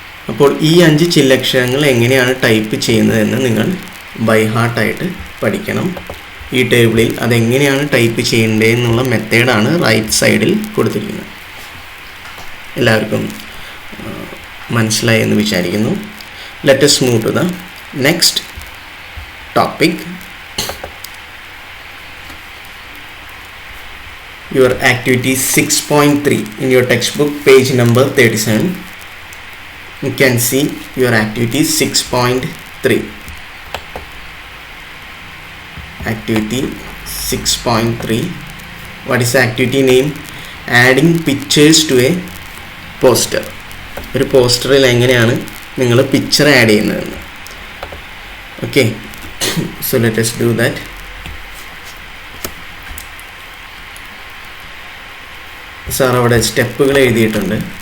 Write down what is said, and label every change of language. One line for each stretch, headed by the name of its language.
Malayalam: അപ്പോൾ ഈ 5 ചില്ലക്ഷരങ്ങൾ എങ്ങനെയാണ് ടൈപ്പ് ചെയ്യുന്നതെന്ന് നിങ്ങൾ ബൈ ഹാർട്ടായിട്ട് പഠിക്കണം. ഈ ടേബിളിൽ അതെങ്ങനെയാണ് ടൈപ്പ് ചെയ്യേണ്ടതെന്നുള്ള മെത്തേഡാണ് റൈറ്റ് സൈഡിൽ കൊടുത്തിരിക്കുന്നത്. എല്ലാവർക്കും മനസ്സിലായി എന്ന് വിചാരിക്കുന്നു.
English: Let us move to the next topic. Your activity 6.3 in your textbook, page number 37. You can see your activity 6.3. Activity 6.3. What is the activity name? Adding pictures to a poster.
Malayalam: ഒരു പോസ്റ്ററിൽ എങ്ങനെയാണ് നിങ്ങൾ പിക്ചർ ആഡ് ചെയ്യുന്നതെന്ന്.
English: Okay, so let us do that.
Malayalam: Sir അവിടെ സ്റ്റെപ്പുകൾ എഴുതിയിട്ടുണ്ട്.